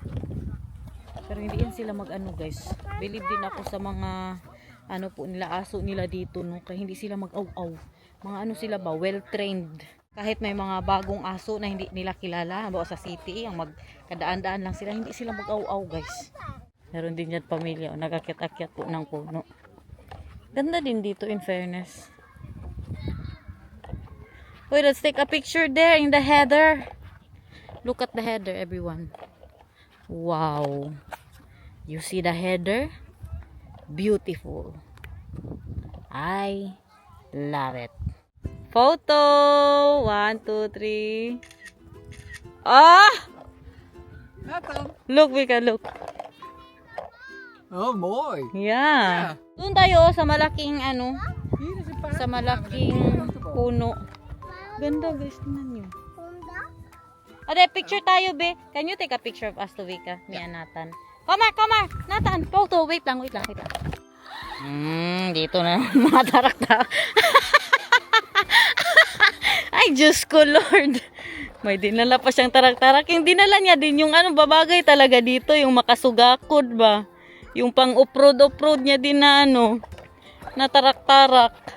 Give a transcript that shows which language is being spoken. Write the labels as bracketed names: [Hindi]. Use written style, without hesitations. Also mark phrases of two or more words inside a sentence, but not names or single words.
[Filipino] Pero hindi yan sila mag-ano guys. Believe din ako sa mga ano po nila, aso nila dito, no? Kaya hindi sila mag-aw-aw. Mga ano sila ba, well-trained. Kahit may mga bagong aso na hindi nila kilala, halimbawa sa city, ang magkadaan-daan lang sila, hindi sila mag-aw-aw guys. Meron din yan pamilya, nagakit-akyat po ng puno. Ganda din dito [English] in fairness. Wait, let's take a picture there in the heather. Look at the heather, everyone. Wow. You see the heather? Beautiful. I love it. Photo! 1, 2, 3. Ah! Nathan. Look, we can look. Oh boy. Yeah. [Filipino] Doon tayo sa malaking ano, [Dutch] Hier is een paard. [Filipino] sa malaking puno. Ganda guys, tingnan nyo. Ade, picture tayo, be. [English] Can you take a picture of us to Vika? Me and Nathan. Come on. Nathan, photo. Wait lang. [Filipino] Dito na mga tarak-tarak. Ay, Diyos ko, Lord. May dinala pa siyang tarak-tarak. Yung dinala niya din yung ano, babagay talaga dito. Yung makasugakod ba? Yung pang off-road niya din na ano, na tarak-tarak.